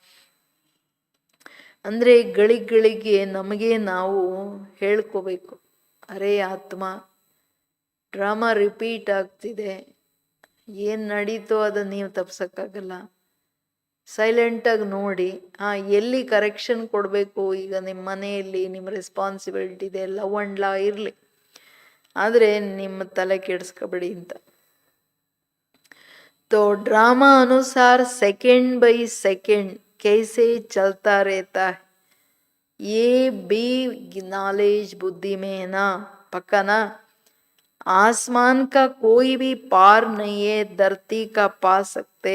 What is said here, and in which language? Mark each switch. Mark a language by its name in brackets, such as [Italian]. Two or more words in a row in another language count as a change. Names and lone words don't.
[Kannada] ಅಂದರೆ ಗಳಿಗೆ ನಮಗೆ ನಾವು ಹೇಳ್ಕೋಬೇಕು, ಅರೇ ಆತ್ಮ, [English] drama repeat [Kannada] ಆಗ್ತಿದೆ. ಏನು ನಡೀತೋ ಅದನ್ನು ನೀವು ತಪ್ಸೋಕ್ಕಾಗಲ್ಲ. ಸೈಲೆಂಟಾಗಿ ನೋಡಿ ಎಲ್ಲಿ ಕರೆಕ್ಷನ್ ಕೊಡಬೇಕು. ಈಗ ನಿಮ್ಮ ಮನೆಯಲ್ಲಿ ನಿಮ್ಮ ರೆಸ್ಪಾನ್ಸಿಬಿಲಿಟಿ ಇದೆ, [English] love and law [Kannada] ಇರಲಿ, ಆದರೆ ನಿಮ್ಮ ತಲೆ ಕೆಡಿಸ್ಕೊಬೇಡಿ ಅಂತ. [Hindi] तो ड्रामा अनुसार [English] second by second [Hindi] कैसे चलता रहता है, ये भी नॉलेज बुद्धि में है ना, पक्का ना. आसमान का कोई भी पार नहीं है, धरती का पा सकते।